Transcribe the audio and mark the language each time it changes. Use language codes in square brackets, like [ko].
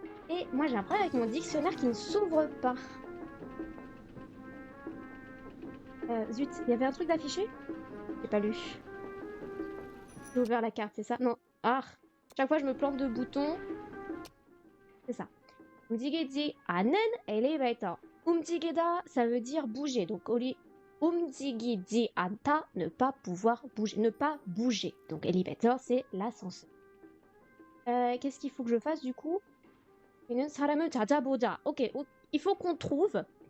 [fr] Et moi j'ai un problème avec mon dictionnaire qui ne s'ouvre pas. Zut, il y avait un truc d'affiché? J'ai pas lu. J'ai ouvert la carte, c'est ça? Non. Ah, chaque fois je me plante de boutons. C'est ça. [ko] 움직이지 않는 엘리베이터. [fr] 움직이다, ça veut dire bouger. Donc au lieu [ko] 움직이지 않다, [fr] ne pas pouvoir bouger, ne pas bouger. Donc elevator, c'est l'ascenseur. Qu'est-ce qu'il faut que je fasse du coup? [ko] 사람을 찾아보자. [fr] Ok, il faut qu'on trouve.